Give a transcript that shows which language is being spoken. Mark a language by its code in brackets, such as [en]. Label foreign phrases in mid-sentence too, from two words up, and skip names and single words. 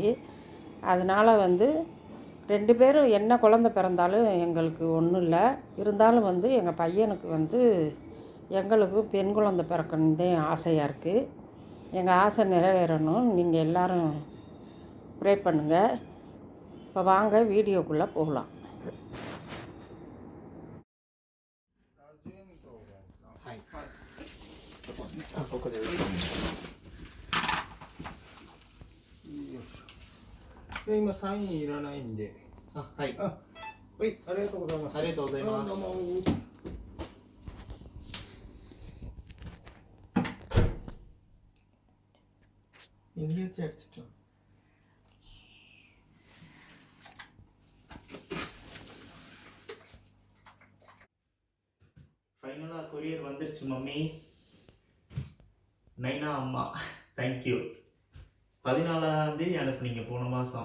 [ta] அதனால் வந்து 2 பேரும் என்ன குழந்தை பிறந்தாலும் எங்களுக்கு ஒன்றும் இல்லை. இருந்தாலும் வந்து எங்கள் பையனுக்கு வந்து எங்களுக்கு பெண் குழந்தை பிறக்கணுந்தே ஆசையாக இருக்குது. எங்கள் ஆசை நிறைவேறணும். நீங்கள் எல்லோரும் ப்ரே பண்ணுங்கள். இப்போ வாங்க வீடியோக்குள்ளே போகலாம். [ja] 今サインいらないんで。はい。はい、ありがとうございます。ありがとうございます。どうも。 [ml] ഇംഗ്ലീഷ് അടിച്ചിട്ടോ. [ta] ஃபைனலாக கொரியர் வந்துருச்சு மம்மி. நைனா அம்மா தேங்க்யூ. 14ஆந்தேதி அனுப்புனீங்க போன மாதம்.